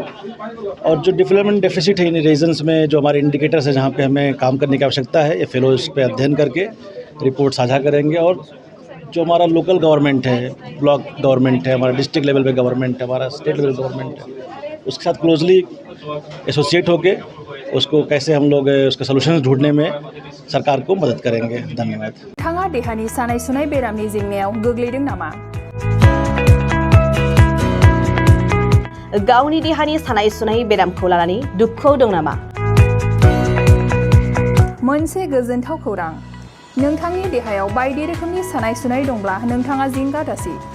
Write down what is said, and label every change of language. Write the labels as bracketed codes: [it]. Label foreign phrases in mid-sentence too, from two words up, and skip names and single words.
[hi] और जो [en] development deficit [hi] है इन रीजन्स में, जो हमारे इंडिकेटर्स हैं जहाँ पे हमें काम करने की आवश्यकता है, ये फेलोज़ पे अध्ययन करके रिपोर्ट साझा करेंगे। और जो हमारा [en] local government [hi] है, [en] block government [hi] है, हमारा [en] district level [hi] पे गवर्नमेंट है, हमारा [en] state level government [hi] है, उसके साथ [en] closely associate [hi] होके उसको कैसे हम लोग उसका सोल्यूशन ढूंढने में सरकार को मदद करेंगे। धन्यवाद। [brx] थाङा देहानि सानाय सुनाय बेरामनि जेंनायाव गोग्लैदों नामा? गावनि देहानि सानाय सुनाय बेरामखौ लानानै दुखुआव दं नामा? मोनसे गोजोनथाव खौरां, नोंथांनि देहायाव बायदि रोखोमनि सानाय सुनाय दंब्ला नोंथाङा जिंगा दासि।